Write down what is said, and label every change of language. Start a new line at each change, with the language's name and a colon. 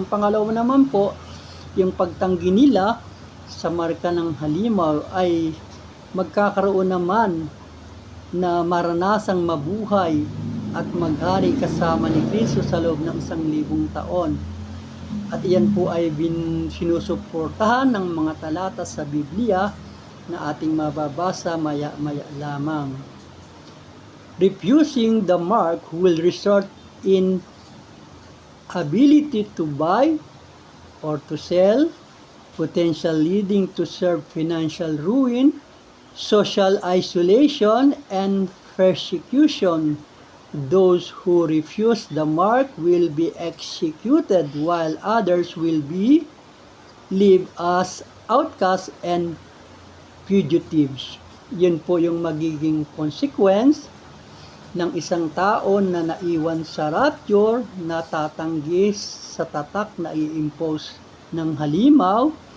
Filipino: Yung pangalawa naman po, yung pagtanggi nila sa marka ng halimaw ay magkakaroon naman na maranasang mabuhay at maghari kasama ni Kristo sa loob ng 1,000 taon. At iyan po ay sinusuportahan ng mga talata sa Biblia na ating mababasa maya-maya lamang.
English: Refusing the mark will result in ability to buy or to sell, potential leading to serve financial ruin, social isolation, and persecution. Those who refuse the mark will be executed, while others will be live as outcasts and fugitives.
Filipino: Yun po yung magiging consequence ng isang tao na naiwan sa rapture, na tatanggi sa tatak na i-impose ng halimaw.